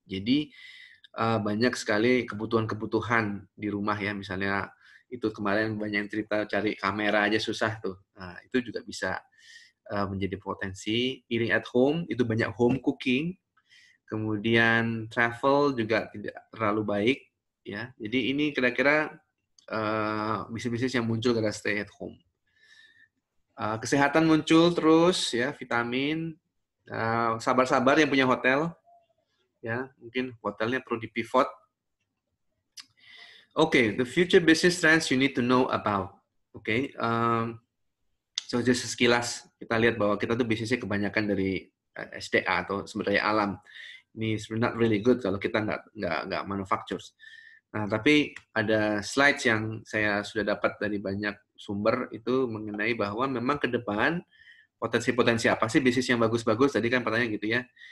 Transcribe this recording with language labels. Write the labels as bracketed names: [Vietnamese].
[Indonesian] Jadi banyak sekali kebutuhan-kebutuhan di rumah ya, misalnya itu kemarin banyak yang cerita cari kamera aja susah tuh. Nah, itu juga bisa menjadi potensi. [English] Eating at home, [Indonesian] itu banyak [English] home cooking. [Indonesian] Kemudian travel juga tidak terlalu baik. Ya, jadi ini kira-kira bisnis-bisnis yang muncul gara [English] stay at home. [Indonesian] Kesehatan muncul terus, ya vitamin. Sabar-sabar yang punya hotel, ya mungkin hotelnya perlu dipivot. [English] Okay, the future business trends you need to know about. Okay, so just [Indonesian] sekilas kita lihat bahwa kita tuh bisnisnya kebanyakan dari SDA atau sumber daya alam. Ini [English] not really good [Indonesian] kalau kita nggak manufactures. Nah, tapi ada slides yang saya sudah dapat dari banyak sumber itu mengenai bahwa memang ke depan potensi-potensi apa sih bisnis yang bagus-bagus. Tadi kan pertanyaan gitu ya.